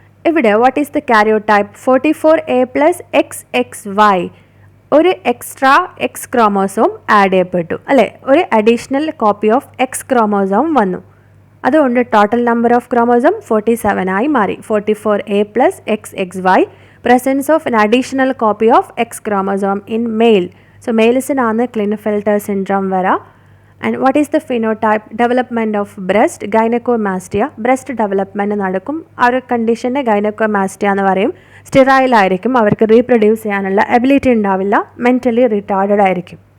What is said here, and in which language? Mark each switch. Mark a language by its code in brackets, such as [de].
[ml] ഇവിടെ [en] What is the karyotype? 44A+XXY. [ml] ഒരു extra X chromosome add ചെയ്യപ്പെട്ടു അല്ലേ? ഒരു additional copy of X chromosome വന്നു. അതുകൊണ്ട് ടോട്ടൽ നമ്പർ ഓഫ് ക്രോമോസോം 47 ആയി മാറി. [en] 44A+XXY. Presence of an additional copy of X chromosome in male. [ml] So മെയിൽസിനാണ് ക്ലിൻഫെൽറ്റർ syndrome വരാം. [en] And what is the phenotype? Development of breast, gynaecomastia. Breast development [ml] നടക്കും. ആ ഒരു കണ്ടീഷനെ gynaecomastia എന്ന് പറയും. സ്റ്റെറൈലായിരിക്കും, അവർക്ക് റീപ്രൊഡ്യൂസ് ചെയ്യാനുള്ള എബിലിറ്റി ഉണ്ടാവില്ല, മെൻ്റലി റിട്ടാർഡഡ് ആയിരിക്കും.